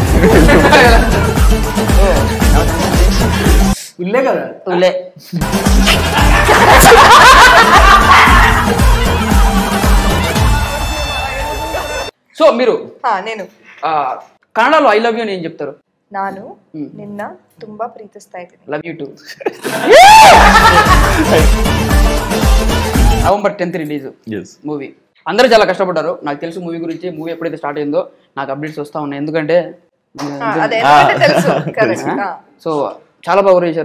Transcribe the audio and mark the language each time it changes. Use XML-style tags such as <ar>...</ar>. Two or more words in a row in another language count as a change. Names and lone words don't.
<te>ఉల్లే కదా, ఉల్లే. సో మీరు నేను కన్నడలో</te> <en>I love you</en> <te>అని ఏం చెప్తారు?</te> <kn>ನಾನು ನಿನ್ನ ತುಂಬಾ ಪ್ರೀತಿಸ್ತಾ ಇದ್ದೀನಿ.</kn> <en>Love you too. November 10th release movie.</en> <te>అందరూ చాలా కష్టపడ్డారు, నాకు తెలుసు మూవీ గురించి. మూవీ ఎప్పుడైతే స్టార్ట్ అయిందో నాకు అప్డేట్స్ వస్తా ఉన్నాయి, ఎందుకంటే సో చాలా బాగా చేశారు.</te>